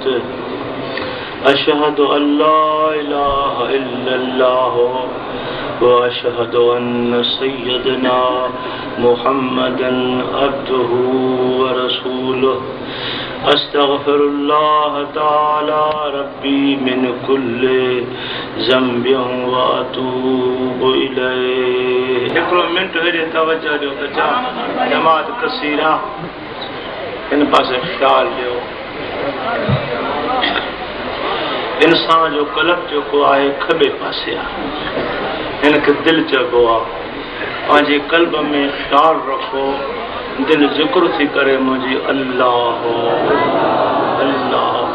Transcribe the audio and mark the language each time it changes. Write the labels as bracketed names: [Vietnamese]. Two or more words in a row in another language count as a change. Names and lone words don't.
[Arabic] أشهد أن لا إله إلا الله وأشهد أن سيدنا محمدا عبده ورسوله. أستغفر الله تعالى ربي من كل ذنب وأتوب إليه. [Sindhi] हिकिड़ो मिंट हेॾे तवजो ॾियो त छा जमात कसीरा इन पासे ख़्याल ॾियो। इंसान जो कल्ब जेको आहे खॿे पासे आहे, हिनखे दिलि चइबो आहे। पंहिंजे कल्ब में ख़्याल रखो, दिलि ज़िक्र थी करे मुंहिंजी अल्लाह अल्लाह।